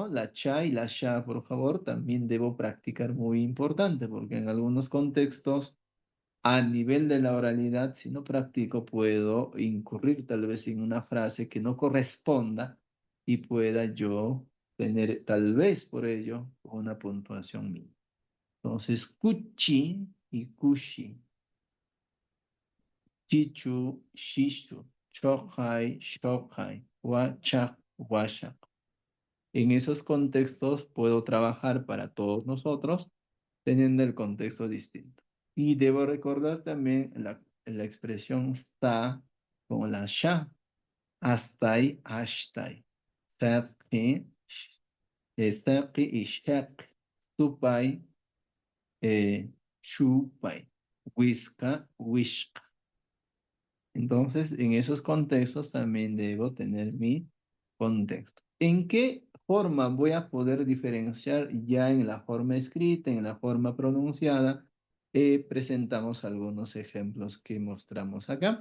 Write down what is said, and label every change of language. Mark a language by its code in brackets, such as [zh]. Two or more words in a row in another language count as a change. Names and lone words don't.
[es] La cha y la sha, por favor, también debo practicar muy importante, porque en algunos contextos, a nivel de la oralidad, si no practico, puedo incurrir tal vez en una frase que no corresponda y pueda yo tener tal vez por ello una puntuación mínima. Entonces, [qu] kuchi y kushi, chichu, shishu, shokai, shokai, wachak, washak. [es] En esos contextos puedo trabajar para todos nosotros teniendo el contexto distinto. Y debo recordar también la expresión sta con la sha, [qu] astai, ashtai, saqi, saqi y shaq, supai, shupai, whiska, wishka. [es] Entonces, en esos contextos también debo tener mi contexto. ¿En qué forma voy a poder diferenciar ya en la forma escrita, en la forma pronunciada? Presentamos algunos ejemplos que mostramos acá.